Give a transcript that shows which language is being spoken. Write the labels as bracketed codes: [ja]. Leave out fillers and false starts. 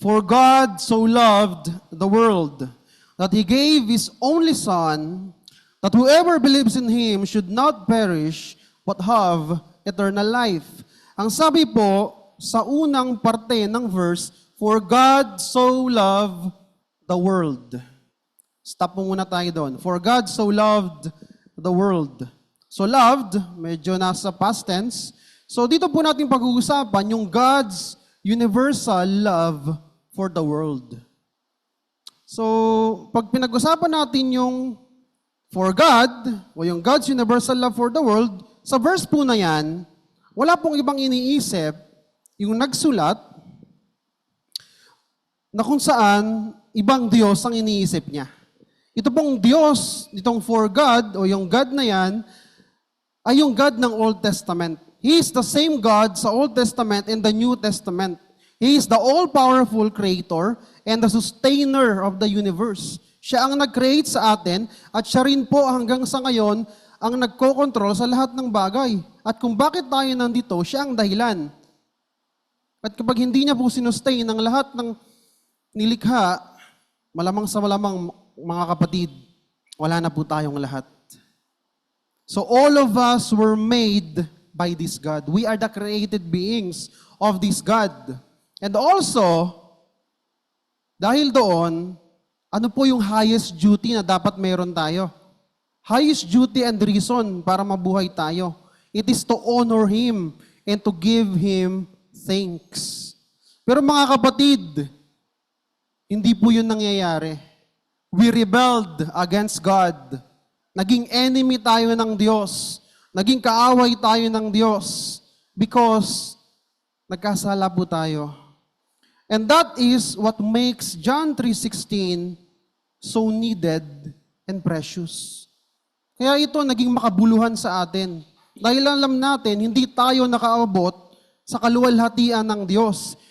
[en] For God so loved the world that He gave His only Son, that whoever believes in Him should not perish but have eternal life. [tl] Ang sabi po sa unang parte ng verse, [en] for God so loved the world. Stop [tl] po muna tayo doon. [en] For God so loved the world. So loved, medyo nasa past tense. [tl] So dito po natin pag-uusapan yung [en] God's universal love for the world. [tl] So, pag pinag-usapan natin yung for God, o yung [en] God's universal love for the world, [tl] sa verse po na yan, wala pong ibang iniisip yung nagsulat na kung saan ibang Diyos ang iniisip niya. Ito pong Diyos, itong for God, o yung God na yan, ay yung God ng Old Testament. [en] He is the same God [tl] sa [en] Old Testament and the New Testament. He is the all-powerful creator and the sustainer of the universe. [tl] Siya ang nag-create sa atin at siya rin po hanggang sa ngayon ang nagko-control sa lahat ng bagay. At kung bakit tayo nandito, siya ang dahilan. At kapag hindi niya po sinustain ang lahat ng nilikha, malamang sa malamang mga kapatid, wala na po tayong lahat. [en] So all of us were made by this God. We are the created beings of this God. And also, [tl] dahil doon, ano po yung highest duty na dapat meron tayo? [en] Highest duty and reason [tl] para mabuhay tayo. [en] It is to honor Him and to give Him thanks. [tl] Pero mga kapatid, hindi po yun nangyayari. [en] We rebelled against God. [tl] Naging enemy tayo ng Diyos. Naging kaaway tayo ng Diyos [en] because [tl] nagkasala po tayo. [en] And that is what makes John 3:16 so needed and precious. [tl] Kaya ito naging makabuluhan sa atin. Dahil alam natin, hindi tayo nakaabot sa kaluwalhatian ng Diyos.